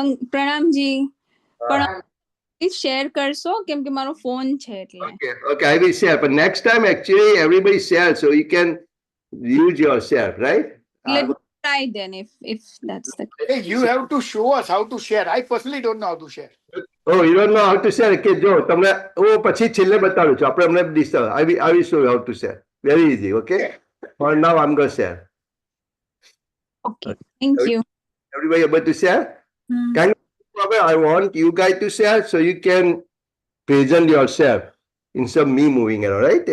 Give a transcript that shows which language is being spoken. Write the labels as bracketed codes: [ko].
[gu] પ્રણામજી, પણ શેર કરશો કેમ કે મારો ફોન છે એટલે. [en] Okay, I will share. But next time, actually, everybody share so you can use yourself, right? Let me try then if that's the Hey, you have to show us how to share. I personally don't know how to share. Oh, you don't know how to share? [gu] Okay, જો તમને પછી છેલ્લે બતાડું છું. આપણે અમને [en] I will show you how to share. Very easy, okay? For now, I'm going to share. okay. Thank you. Everybody able to share? I want you guys to share so you can present yourself instead of me moving it, all right?